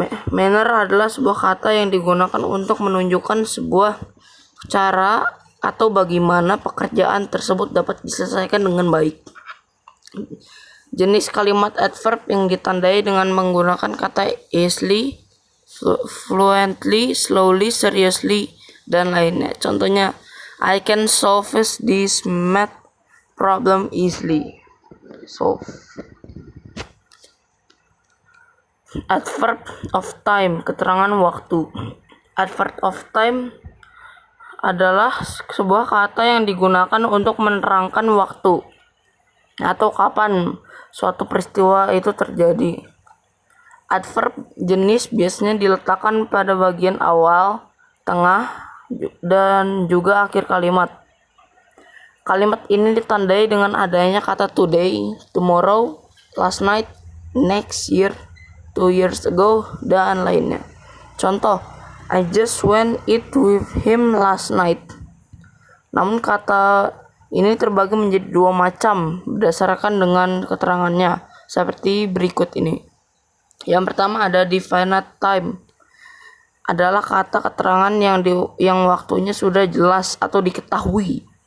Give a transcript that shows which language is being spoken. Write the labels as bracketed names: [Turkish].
[Indonesian] Manner adalah sebuah kata yang digunakan untuk menunjukkan sebuah cara atau bagaimana pekerjaan tersebut dapat diselesaikan dengan baik. Jenis kalimat adverb yang ditandai dengan menggunakan kata easily, fluently, slowly, seriously, dan lainnya. Contohnya, [English] I can solve this math problem easily. Solve. Adverb of time, [Indonesian] keterangan waktu. Adverb of time adalah sebuah kata yang digunakan untuk menerangkan waktu atau kapan suatu peristiwa itu terjadi. Adverb jenis biasanya diletakkan pada bagian awal, tengah, dan juga akhir kalimat. Kalimat ini ditandai dengan adanya kata today, tomorrow, last night, next year, 2 years ago, dan lainnya. Contoh, [English] I just went eat with him last night. [Indonesian] Namun kata ini terbagi menjadi dua macam berdasarkan dengan keterangannya, seperti berikut ini. Yang pertama ada definite time. Adalah kata keterangan yang waktunya sudah jelas atau diketahui.